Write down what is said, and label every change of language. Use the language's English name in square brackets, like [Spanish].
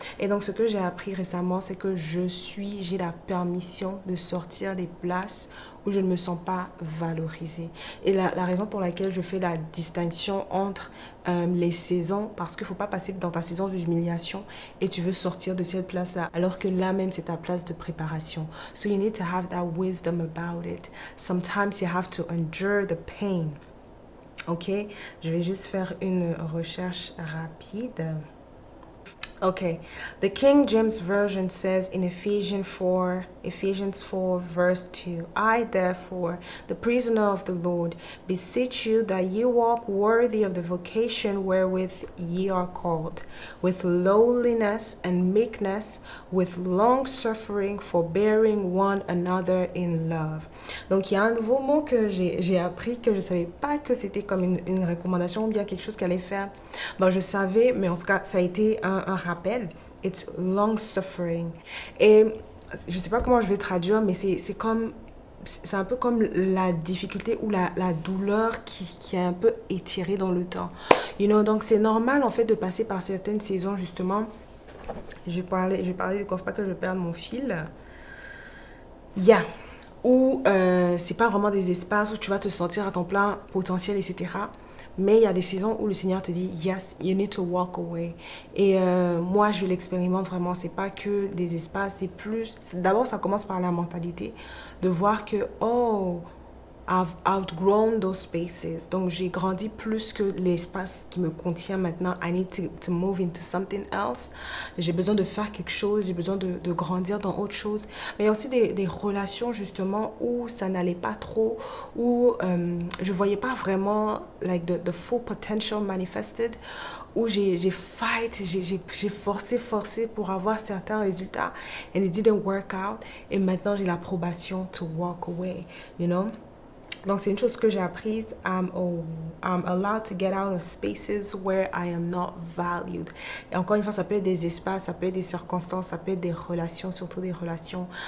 [French] Et donc ce que j'ai appris récemment, c'est que j'ai la permission de sortir des places où je ne me sens pas valorisée. Et la raison pour laquelle je fais la distinction entre les saisons, parce qu'il ne faut pas passer dans ta saison d'humiliation et tu veux sortir de cette place-là, alors que là même c'est ta place de préparation. [English] So you need to have that wisdom about it. Sometimes you have to endure the pain. [French] Ok, je vais juste faire une recherche rapide. [English] Okay, the King James Version says in Ephesians 4 verse 2, I therefore, the prisoner of the Lord, beseech you that ye walk worthy of the vocation wherewith ye are called, with lowliness and meekness, with long suffering, forbearing one another in love. [French] Donc il y a un nouveau mot que j'ai appris que je savais pas que c'était comme une recommandation ou bien quelque chose qu'elle allait faire. Bon, je savais, mais en tout cas, ça a été un rappel. [English] It's long suffering. [French] Et je sais pas comment je vais traduire, mais c'est un peu comme la difficulté ou la douleur qui est un peu étirée dans le temps. [English] You know, [French] donc c'est normal en fait de passer par certaines saisons justement. Je vais parler de quoi, faut pas que je perde mon fil. Yeah. Où c'est pas vraiment des espaces où tu vas te sentir à ton plein potentiel, etc. Mais il y a des saisons où le Seigneur te dit, [English] yes, you need to walk away. [French] Et moi, je l'expérimente vraiment. C'est pas que des espaces, c'est plus. D'abord, ça commence par la mentalité. De voir que, [English] oh, I've outgrown those spaces. [French] Donc, j'ai grandi plus que l'espace qui me contient maintenant. [English] I need to move into something else. [French] J'ai besoin de faire quelque chose. J'ai besoin de grandir dans autre chose. Mais il y a aussi des relations, justement, où ça n'allait pas trop, où je voyais pas vraiment [English] like the full potential manifested, [French] où j'ai forcé pour avoir certains résultats. [English] And it didn't work out. [French] Et maintenant, j'ai l'approbation [English] to walk away, you know. [French] Donc, c'est une chose que j'ai apprise. [English] I'm allowed to get out of spaces where I am not valued. [French] Et encore une fois, ça peut être des espaces, ça peut être des circonstances, ça peut être des relations, surtout des relations.